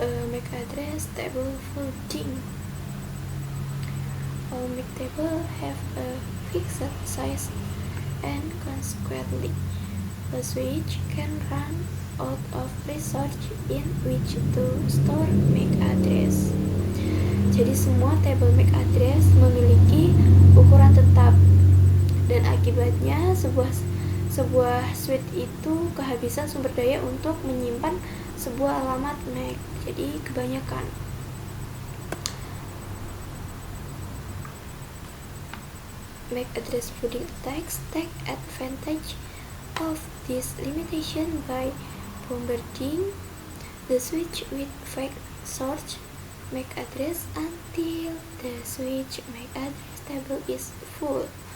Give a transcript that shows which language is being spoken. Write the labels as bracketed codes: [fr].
[en] MAC address table folding. All MAC table have a fixed size, and consequently a switch can run out of resource in which to store MAC address. [id] Jadi semua table MAC address memiliki ukuran tetap, dan akibatnya sebuah switch itu kehabisan sumber daya untuk menyimpan sebuah alamat MAC. Jadi kebanyakan [en] MAC address flooding attacks take advantage of this limitation by bombarding the switch with fake source MAC address until the switch MAC address table is full.